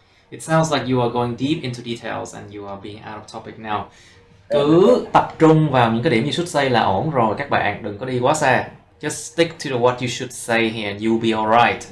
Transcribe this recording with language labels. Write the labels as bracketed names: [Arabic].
[English] it sounds like you are going deep into details and you are being out of topic now. [Vietnamese] Cứ tập trung vào những cái điểm [English] you should say [Vietnamese] là ổn rồi các bạn, đừng có đi quá xa. [English] Just stick to what you should say here and you'll be alright.